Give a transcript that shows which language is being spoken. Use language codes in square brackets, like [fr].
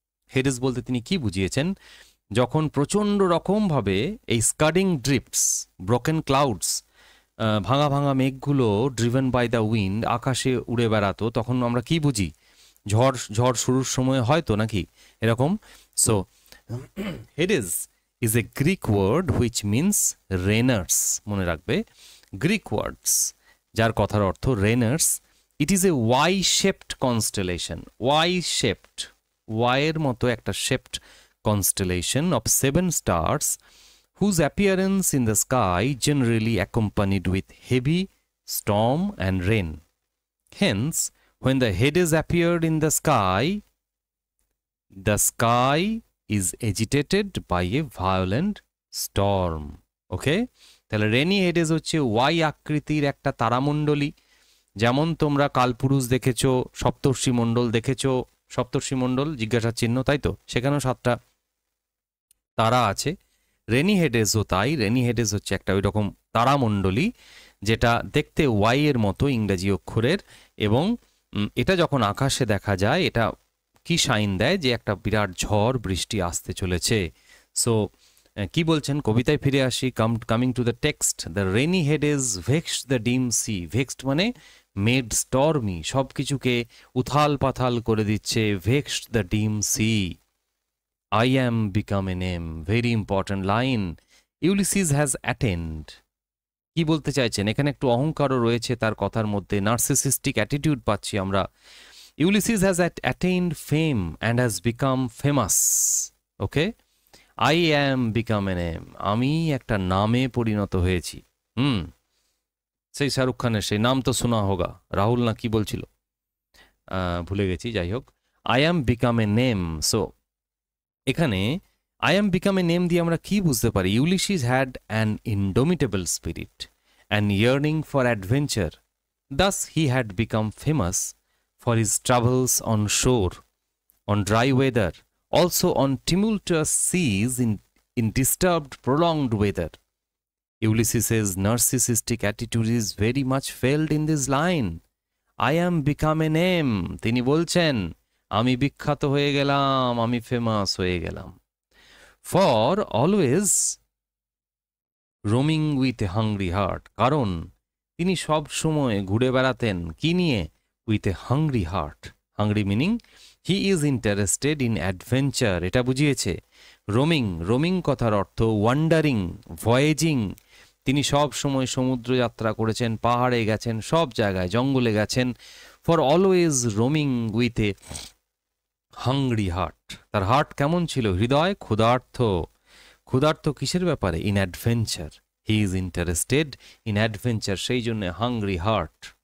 [bn] হেডেজ বলতে তিনি কি বুঝিয়েছেন, যখন প্রচণ্ড রকমভাবে এই [en] scudding drifts, broken clouds, [bn] ভাঙা ভাঙা মেঘগুলো [en] driven by the wind, [bn] আকাশে উড়ে বেড়াতো, তখন আমরা কি বুঝি, ঝড় ঝড় শুরুর সময় হয়তো নাকি এরকম। [en] so Hyades is a Greek word which means rainers, [bn] মনে রাখবে গ্রিক ওয়ার্ডস যার কথার অর্থ রেনার্স। [en] It is a Y shaped constellation, Y shaped, ওয়াইয়ের মতো একটা shaped constellation of 7 stars whose appearance in the sky generally accompanied with heavy storm and rain. Hence, when the Hades appeared in the sky is agitated by a violent storm. Okay? [bn] তাহলে rainy হেডেজ হচ্ছে Y আকৃতির একটা তারামণ্ডলী, যেমন তোমরা কালপুরুষ দেখেছো, সপ্তর্ষি মণ্ডল দেখেছো, সপ্তর্ষি মণ্ডল জিজ্ঞাসা চিহ্ন, তাই তো, সেখানেও 7টা তারা আছে। রেনি হেডেজও তাই, রেনি হেডেজ হচ্ছে একটা ওই রকম তারামণ্ডলী যেটা দেখতে ওয়াই এর মতো ইংরেজি অক্ষরের, এবং এটা যখন আকাশে দেখা যায় এটা কি সাইন দেয় যে একটা বিরাট ঝড় বৃষ্টি আসতে চলেছে। সো কি বলছেন, কবিতায় ফিরে আসি। [en] coming to the text, the rainy Hyades vexed the dim sea, vexed মানে made stormy, [bn] সব কিছুকে উথাল পাথাল করে দিচ্ছে, [en] Vexed the dim sea. I am become a name, very important line. Ulysses has attained, [bn] কি বলতে চাইছেন এখানে, একটু অহংকারও রয়েছে তার কথার মধ্যে, [en] narcissistic attitude [bn] পাচ্ছি আমরা। [en] Ulysses has attained fame and has become famous. Okay? I am become a name, [bn] আমি একটা নামে পরিণত হয়েছি। সেই শাহরুখ খানের সেই [hi] নাম তো শোনা হোগা, [bn] রাহুল না কি বলছিল, ভুলে গেছি, যাই হোক। [en] I am become a name. So এখানে I am become a name [bn] দিয়ে আমরা কি বুঝতে পারি, [en] Ulysses had an indomitable spirit and yearning for adventure, thus he had become famous for his travels on shore, on dry weather, also on tumultuous seas in disturbed prolonged weather. Ulysses' narcissistic attitude is very much felt in this line. I am become a name. [bn] তিনি বলছেন আমি বিখ্যাত হয়ে গেলাম, আমি famous হয়ে গেলাম। [en] For always roaming with a hungry heart, [bn] কারণ তিনি সব সময় ঘুরে বেড়াতেন কি নিয়ে? [en] With a hungry heart. Hungry meaning he is interested in adventure, [bn] এটা বুঝিয়েছে। রোমিং, রোমিং কথার অর্থ [en] Wandering, voyaging. [bn] তিনি সব সময় সমুদ্র যাত্রা করেছেন, পাহাড়ে গেছেন, সব জায়গায়, জঙ্গলে গেছেন। [en] for always roaming with a hungry heart, [bn] তার হার্ট কেমন ছিল? হৃদয় ক্ষুধার্থ। ক্ষুধার্থ কিসের ব্যাপারে? [en] In adventure. He is interested in adventure, [bn] সেই জন্য [en] Hungry heart.